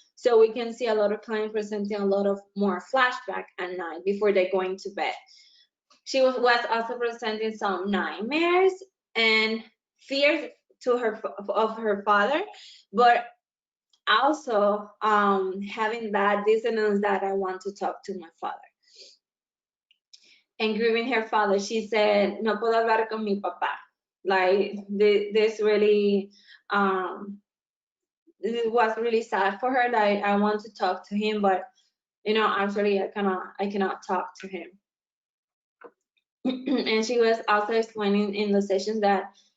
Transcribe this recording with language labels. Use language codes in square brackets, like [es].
[en] So we can see a lot of clients presenting a lot of more flashback at night before they're going to bed. She was also presenting some nightmares and fears of her father, but also having that dissonance that I want to talk to my father. And grieving her father, she said, [es] no puedo hablar con mi papá. [en] Like this really, it was really sad for her that I want to talk to him, but actually I cannot talk to him. And she was also explaining in the session that